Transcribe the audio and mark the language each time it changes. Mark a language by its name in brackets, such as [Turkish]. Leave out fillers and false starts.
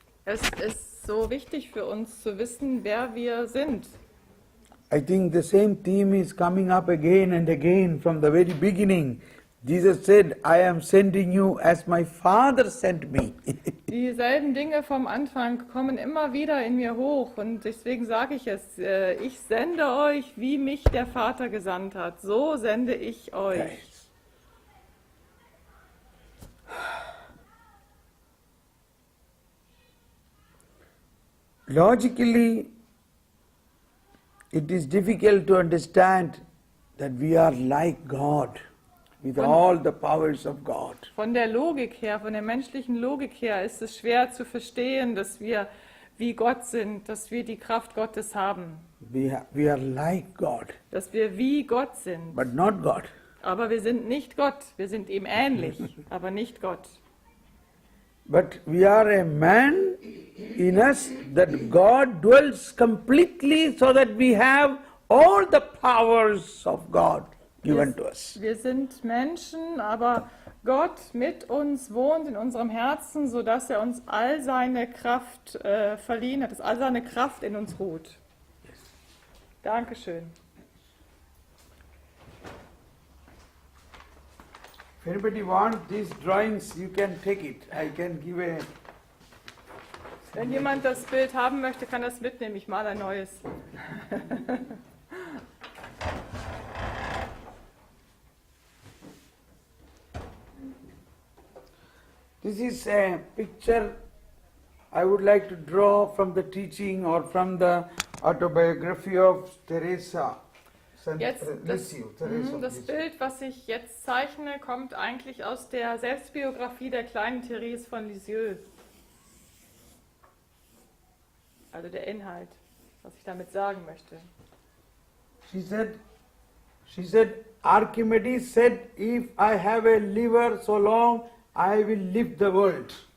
[German] Es ist so wichtig für uns zu wissen, wer wir sind. [English] I think the same theme is coming up again and again from the very beginning. Jesus said, I am sending you as my Father sent me. [German] Dieselben Dinge vom Anfang kommen immer wieder in mir hoch und deswegen sage ich es, ich sende euch, wie mich der Vater gesandt hat. So sende ich euch. [English] Yes. Logically, it is difficult to understand that we are like God, with all the powers of God. [German] Von der Logik her, von der menschlichen Logik her ist es schwer zu verstehen, dass wir wie Gott sind, dass wir die Kraft Gottes haben, [English] We are like God, [German] dass wir wie Gott sind. [English] but not God. [German] Aber wir sind nicht Gott, wir sind ihm ähnlich, aber nicht Gott. [English] But we are a man in us that God dwells completely so that we have all the powers of God given to us. [German] Wir sind Menschen, aber Gott mit uns wohnt in unserem Herzen, sodass er uns all seine Kraft verliehen hat, dass all seine Kraft in uns ruht. Dankeschön. [English] If anybody wants these drawings, you can take it. I can give a... [German] Wenn jemand das Bild haben möchte, kann das mitnehmen. Ich male ein neues. [English] This is a picture I would like to draw from the teaching or from the autobiography of Teresa. [German] Jetzt [English] Teresa. [German] das Bild, was ich jetzt zeichne, kommt eigentlich aus der Selbstbiografie der kleinen Therese von Lisieux. Also der Inhalt, was ich damit sagen möchte. [English] She said, Archimedes said, if I have a liver so long, I will live the world.